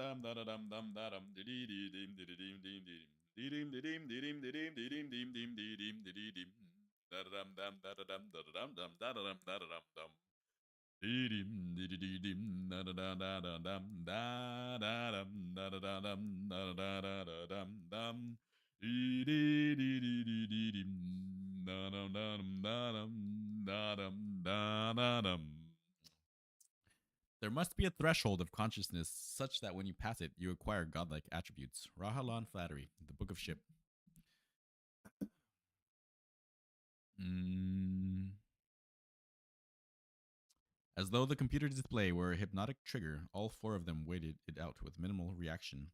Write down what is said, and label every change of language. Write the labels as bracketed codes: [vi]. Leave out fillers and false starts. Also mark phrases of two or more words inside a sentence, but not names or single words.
[en] dum da da dum dum da dum di di di dim di di dim dim dim di dim di dim di dim di dim di dim dim di dim di di dim da da dum dum da da dum da da dum dum da da dum da da dum dum di dim di di di dim da da da da da dum da da dum da da da dum da da da da dum dum di di di di di di dim da dum da dum da dum da dum da da dum. There must be a threshold of consciousness such that when you pass it, you acquire godlike attributes. Rahalan Flattery, the Book of Ship. Mm. As though the computer display were a hypnotic trigger, all four of them waited it out with minimal reaction.